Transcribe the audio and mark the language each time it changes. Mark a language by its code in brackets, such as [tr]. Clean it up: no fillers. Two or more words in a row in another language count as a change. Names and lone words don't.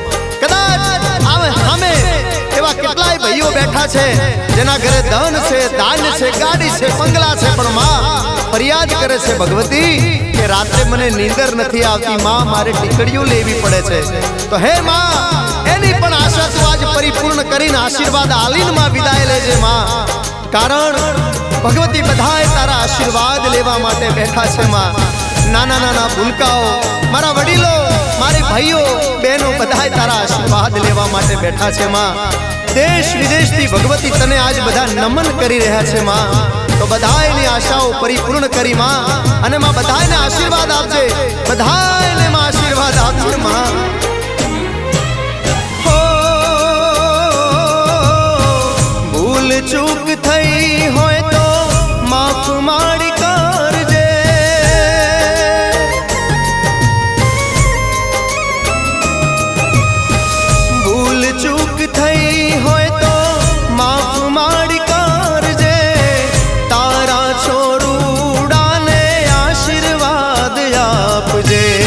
[gu] કદાચ આવે હમેં એવા કેટલાય ભાઈઓ બેઠા છે જેના ઘરે ધન છે, દાન છે, ગાડી છે, બંગલા છે, પણ માં ફરિયાદ કરે છે ભગવતી કે રાત્રે મને નીંદર નથી આવતી માં, મારે ટીકડીઓ લેવી પડે છે। તો હે માં એની પણ આશા તું આજ પરિપૂર્ણ કરીને આશીર્વાદ આલીને માં વિદાય લેજે માં। કારણ ભગવતી બધાએ તારા આશીર્વાદ લેવા માટે બેઠા છે માં। નાના નાના ભૂલકાઓ, મારા વડીલો, મારી ભાઈઓ બહેનો બધાએ તારા આશીર્વાદ લેવા માટે બેઠા છે માં। દેશ વિદેશ થી ભગવતી તને આજ બધા નમન કરી રહ્યા છે માં। તો બધાએની આશાઓ પરિપૂર્ણ કરી માં, અને માં બધાએને આશીર્વાદ આપજે, બધાએને માં આશીર્વાદ આપજે માં। હો ભૂલ ચૂક થઈ હોય તો માફ માડી કરજે, ભૂલ ચૂક થઈ હોય તો માફ માડી કરજે, તારા છોરૂડા ને આશીર્વાદ આપજે।